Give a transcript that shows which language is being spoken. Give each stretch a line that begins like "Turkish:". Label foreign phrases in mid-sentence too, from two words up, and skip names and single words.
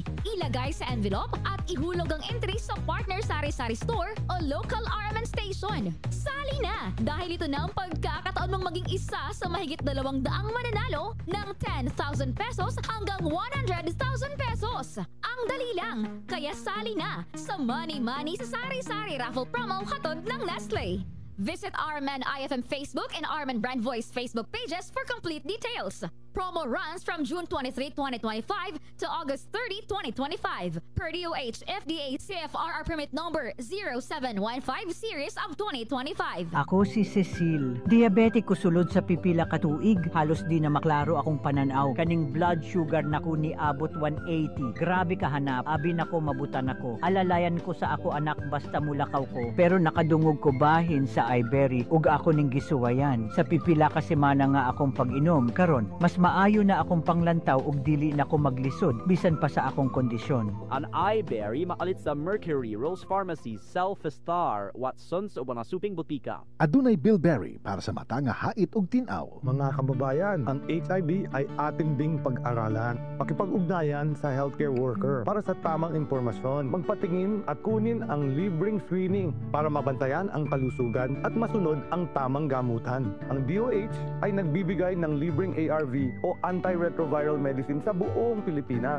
Filipino: Ilagay sa envelope at ihulog ang entry sa partner Sari-Sari Store o local RMN station. Sali na dahil ito na ang pagkakataon mong maging isa sa mahigit 200 mananalo ng 10,000 pesos hanggang 100,000 pesos. Ang dali lang, kaya sali na sa Money Money sa Sari-Sari Raffle Promo hatod ng Nestle.
English: Visit RMN IFM Facebook and RMN Brand Voice Facebook pages for complete details. Promo runs from June 23, 2025 to August 30, 2025. Per DOH, FDA CFRR permit number 0715 series of 2025.
Cebuano: Ako si Cecil. Diabetic ko sulod sa pipila katuig. Halos di na maklaro akong pananaw. Kaning blood sugar nako ni abot 180. Grabe kahanap. Abi nako mabutan ako. Alalayan ko sa ako anak basta mulakaw ko. Pero nakadungog ko bahin sa iBerry ug ako ning gisuwayan. Sa pipila ka semana nga akong pag-inom. Karon, mas Maayo na akong panglantaw ug dili na ko maglisod bisan pa sa akong kondisyon. An iBerry makalit sa Mercury, Rose Pharmacy, Self-Star, Watsons o mga suping butika. Adunay bilberry para sa mata nga hait ug tinaw.
Filipino: Mga kababayan, ang HIV ay ating ding pag-aralan. Pakipag-ugnayan sa healthcare worker para sa tamang impormasyon. Magpatingin at kunin ang libreng screening para mabantayan ang kalusugan at masunod ang tamang gamutan. Ang DOH ay nagbibigay ng libreng ARV o
English: antiretroviral medicine
Filipino: sa buong Pilipinas.